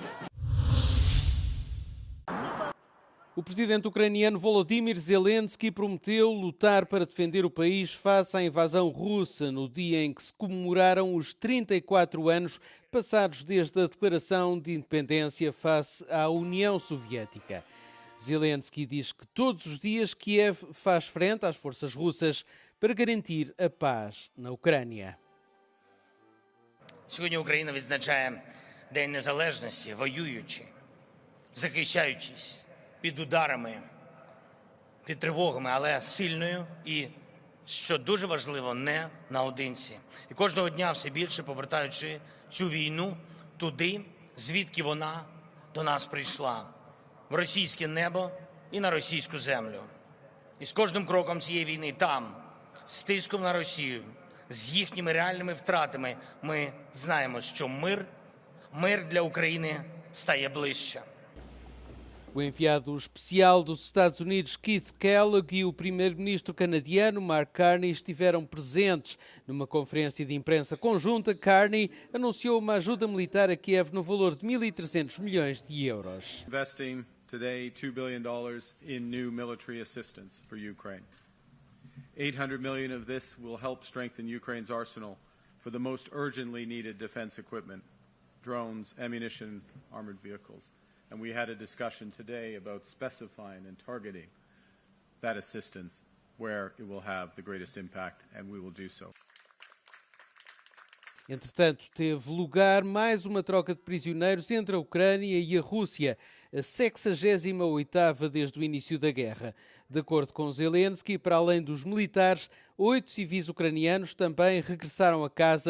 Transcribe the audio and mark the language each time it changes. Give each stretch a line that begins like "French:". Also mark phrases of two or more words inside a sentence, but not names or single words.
Portuguese: O presidente ucraniano Volodymyr Zelensky prometeu lutar para defender o país face à invasão russa no dia em que se comemoraram os 34 anos passados desde a declaração de independência face à União Soviética. Zelensky diz que todos os dias Kiev faz frente às forças russas para garantir a paz na Ucrânia.
Ukrainian: Сьогодні Україна відзначає День Незалежності, воюючи, захищаючись під ударами, під тривогами, але сильною і, що дуже важливо, не наодинці. І кожного дня все більше повертаючи цю війну туди, звідки вона до нас прийшла, в російське небо і на російську землю. І з кожним кроком цієї війни там, з тиском на Росію, з їхніми реальними втратами, ми знаємо, що мир для України стає ближче.
Portuguese: O enviado especial dos Estados Unidos, Keith Kellogg, e o primeiro-ministro canadiano, Mark Carney, estiveram presentes. Numa conferência de imprensa conjunta, Carney anunciou uma ajuda militar a Kiev no valor de 1.300 milhões de euros.
English: Investing today $2 billion in new military assistance for Ukraine. 800 million of this will help strengthen Ukraine's arsenal for the most urgently needed defense equipment, drones, ammunition, armored vehicles. And we had a discussion today about specifying and targeting that assistance where it will have the greatest impact, and we will do so.
Portuguese: Entretanto, teve lugar mais uma troca de prisioneiros entre a Ucrânia e a Rússia, a 68ª desde o início da guerra. De acordo com Zelensky, para além dos militares, 8 civis ucranianos também regressaram a casa.